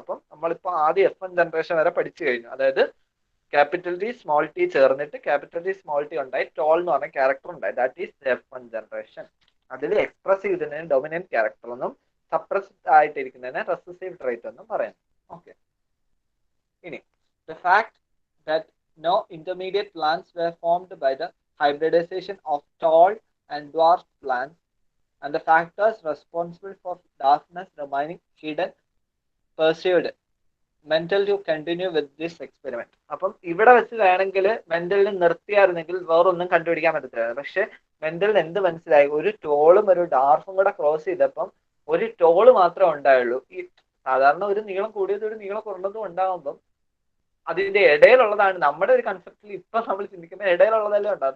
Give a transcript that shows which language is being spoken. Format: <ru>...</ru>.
<ml>അപ്പം നമ്മളിപ്പോ ആദ്യം F1 ജനറേഷൻ വരെ പഠിച്ചു കഴിഞ്ഞു. അതായത് ക്യാപിറ്റൽ ടി സ്മോൾ ടി ചേർന്നിട്ട് ക്യാപിറ്റൽ ടി സ്മോൾ ടി ഉണ്ടായി ടോൾ എന്ന് പറഞ്ഞ ക്യാരക്ടർ ഉണ്ടായി.</ml> <en>That is F1 generation.</en> <ml>അതിൽ എക്സ്പ്രസ് ചെയ്തതിന് ഡൊമിനന്റ് ക്യാരക്ടർ എന്നും സപ്രസ്ഡ് ആയിട്ടിരിക്കുന്നതിന് റെസസീവ് ട്രേറ്റ് എന്നും പറയുന്നു.</ml> <en>Okay, ഇനി the fact that no intermediate plants were formed by the hybridization of tall and dwarf plants and the factors responsible for darkness remaining hidden pursued Mendel to continue with this experiment.</en> <ml>അപ്പം ഇവിടെ വെച്ച് വേണമെങ്കിൽ മെന്റലിന് നിർത്തിയായിരുന്നെങ്കിൽ വേറൊന്നും കണ്ടുപിടിക്കാൻ പറ്റത്തില്ല. പക്ഷെ മെന്റലിന് എന്ത് മനസ്സിലായി, ഒരു ടോളും ഒരു ഡാർഫും കൂടെ ക്രോസ് ചെയ്തപ്പം ഒരു ടോള് മാത്രമേ ഉണ്ടായുള്ളൂ. ഈ സാധാരണ ഒരു നീളം കൂടിയതും ഒരു നീളം കുറഞ്ഞതും ഉണ്ടാകുമ്പം അതിന്റെ ഇടയിലുള്ളതാണ് നമ്മുടെ ഒരു കൺസെപ്റ്റിൽ ഇപ്പൊ നമ്മൾ ചിന്തിക്കുമ്പോൾ ഇടയിലുള്ളതെല്ലാം ഉണ്ടാവും.</ml>